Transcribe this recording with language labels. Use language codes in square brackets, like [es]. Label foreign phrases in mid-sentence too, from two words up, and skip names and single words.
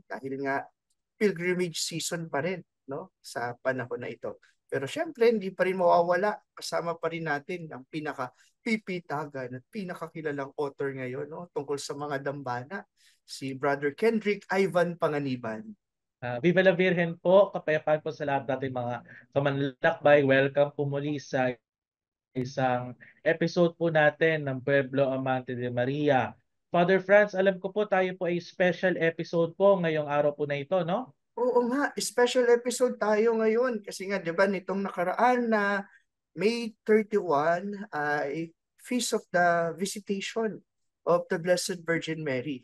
[tl] Dahil nga [en] pilgrimage season [tl] pa rin, no, sa panahon na ito. Pero syempre, hindi pa rin mawawala. Kasama pa rin natin ang pinaka-pipitagan at pinakakilalang author ngayon, no, tungkol sa mga dambana, si Brother Kendrick Ivan Panganiban. [es] Viva la Virgen [tl] po, kapayapaan po sa lahat nating mga kamanlalakbay. Welcome po muli sa isang episode po natin ng Pueblo Amante de Maria. Father Franz, alam ko po tayo po ay [en] special episode [tl] po ngayong araw po na ito, no? Oo nga, [en] special episode [tl] tayo ngayon kasi nga 'di ba nitong nakaraan na May 31 ay Feast of the Visitation of the Blessed Virgin Mary.